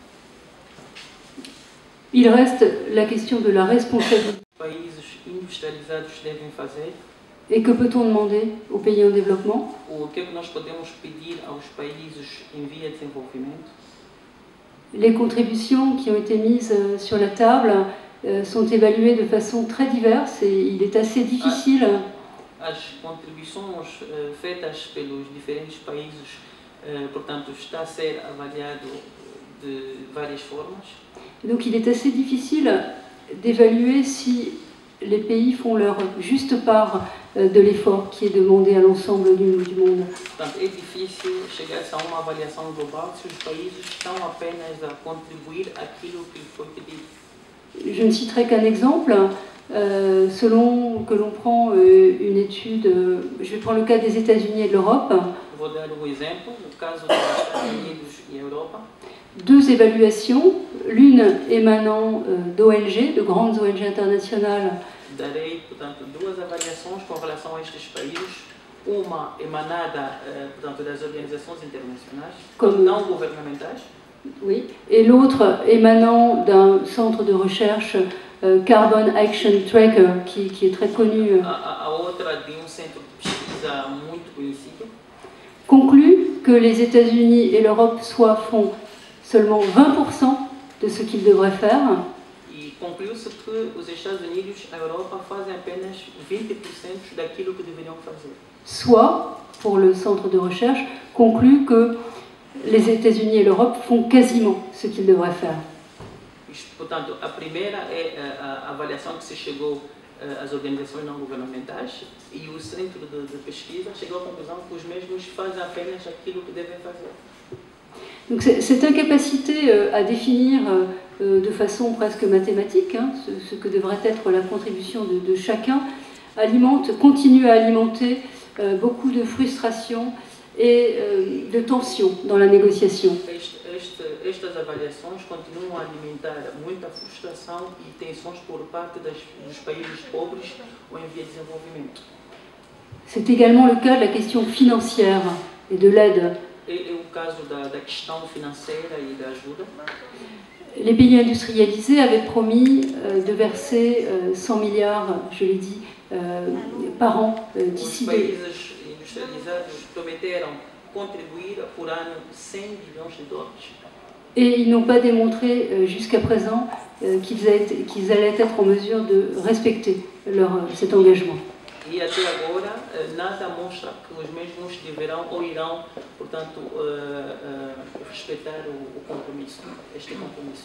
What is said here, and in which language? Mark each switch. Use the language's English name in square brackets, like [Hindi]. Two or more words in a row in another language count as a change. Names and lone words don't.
[French] Il reste la question de la responsabilité. [Portuguese] Países industrializados devem fazer. [French] Et que peut-on demander aux pays en développement? [Portuguese] O que é que nós podemos pedir aos países em via de desenvolvimento? [French] Les contributions qui ont été mises sur la table sont évaluées de façon très diverse et il est assez difficile. [Portuguese] As contribuições feitas pelos diferentes países, portanto, está a ser avaliado de várias formas. [French] Donc il est assez difficile d'évaluer si les pays font leur juste part de l'effort qui est demandé à l'ensemble du monde. [Portuguese] Portanto, é difícil chegar-se a uma avaliação global se os países estão apenas a contribuir aquilo que foi pedido. [French] Je ne citerai qu'un exemple. Selon que l'on prend une étude, je vais prendre le cas des États-Unis et de l'Europe. [Portuguese] Vou dar exemplo, no caso dos Estados Unidos e Europa. [French] Deux évaluations, l'une émanant d'ONG, de grandes ONG internationales. [Portuguese] Darei, portanto, duas avaliações com relação a estes países. Uma emanada, portanto, das organizações internacionais, [French] comme [Portuguese] não governamentais. [French] Oui, et l'autre émanant d'un centre de recherche Carbon Action Tracker qui est très connu. [Portuguese] A outra de centro de pesquisa muito conhecido. [French] Conclut que les États-Unis et l'Europe font seulement 20% de ce qu'ils devraient faire. [Portuguese] E concluiu-se que os Estados Unidos e a Europa fazem apenas 20% daquilo que deveriam fazer. [French] Soit, pour le centre de recherche, conclut que les États-Unis et l'Europe font quasiment ce qu'ils devraient faire. [Portuguese] Portanto, a primeira é a avaliação que se chegou às organizações não governamentais e o centro de pesquisa chegou à conclusão que os mesmos fazem apenas aquilo que devem fazer. [French] Donc cette incapacité à définir de façon presque mathématique ce que devrait être la contribution de chacun continue à alimenter beaucoup de frustration et de tension dans la négociation. [Portuguese] Estas avaliações continuam a alimentar muita frustração e tensões por parte dos países pobres ou em via de desenvolvimento. [French] C'est également le cas de la question financière et de l'aide. [Portuguese] É o caso da questão financeira e da ajuda. [French] Les pays industrialisés avaient promis de verser 100 milliards, je l'ai dit, par an d'ici. [Portuguese] Os países industrializados prometeram contribuir por ano 100 bilhões de dólares. [French] Et ils n'ont pas démontré jusqu'à présent qu'ils allaient être en mesure de respecter cet engagement. [Portuguese] E até agora, nada mostra que os mesmos deverão ou irão, portanto, respeitar este compromisso.